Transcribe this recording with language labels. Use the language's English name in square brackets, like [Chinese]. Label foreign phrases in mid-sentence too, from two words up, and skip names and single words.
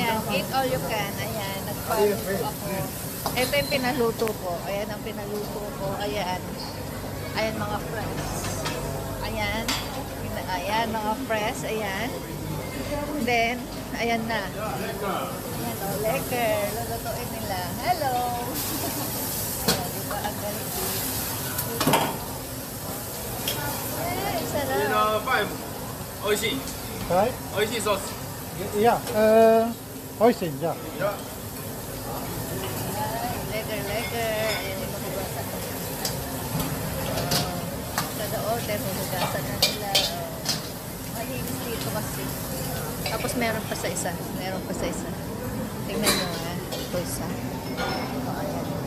[English] Eat all you can. [Filipino] Ayan, nagpaluto ako. Ito yung pinaluto ko. Ayan ang pinaluto ko. Ayan. Ayan mga friends. Ayan. Ayan mga friends. Ayan. Then, ayan na. Ayan o, lekker. Lulutuin nila. Hello! Ayan, diba ang galing? Ayan, sarap. [Japanese] 美味しい。はい。美味しいソース。いや、美味しいじゃあ。 [Dutch] Lekker, lekker. [Filipino] Ayan yung mahugasan nila. Kada order, mahugasan na nila. Malinis dito kasi. Tapos meron pa sa isa. Meron pa sa isa. Tingnan nyo ha. Ito isa. Ito, ayan.